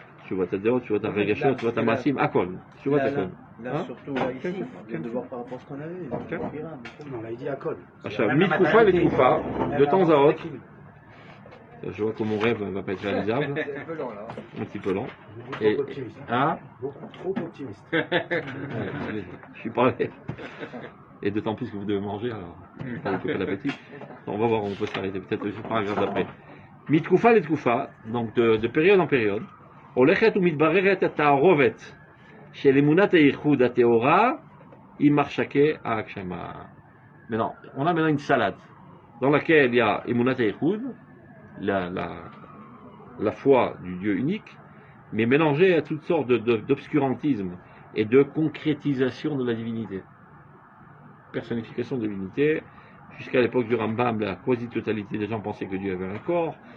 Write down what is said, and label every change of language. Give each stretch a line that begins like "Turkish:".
Hebrew: תשובת הדעות, תשובת הרגשות, תשובת המעשים, הכל. תשובת הכל.
French: Là, surtout là, ici, on vient de voir par rapport à ce qu'on avait. Non, là, il dit
Hebrew: הכל. עכשיו, מתקופה לתקופה,
French: de temps à autre, je vois que mon rêve ne va pas être réalisable. C'est un peu long là. Un petit peu long. Beaucoup trop optimiste. Hein? Beaucoup trop optimiste. Je suis pas allé. Et d'autant plus que vous devez manger, alors. Pas beaucoup l'appétit. On va voir, on peut s'arrêter peut-être le paragraphe d'après.
Hebrew: מתקופה לתקופה,
French: donc de période en période,
Hebrew: הולכת ומתבררת התערובת של אמונת הייחוד הטהורה עם מחשקי ההגשמה.
French: Maintenant, on a maintenant une salade dans laquelle il y a
Hebrew: אמונת הייחוד,
French: la foi du Dieu unique, mais mélangée à toutes sortes d'obscurantisme et de concrétisation de la divinité. Personnification de divinité. Jusqu'à l'époque du Rambam, la quasi-totalité des gens pensaient que Dieu avait un corps.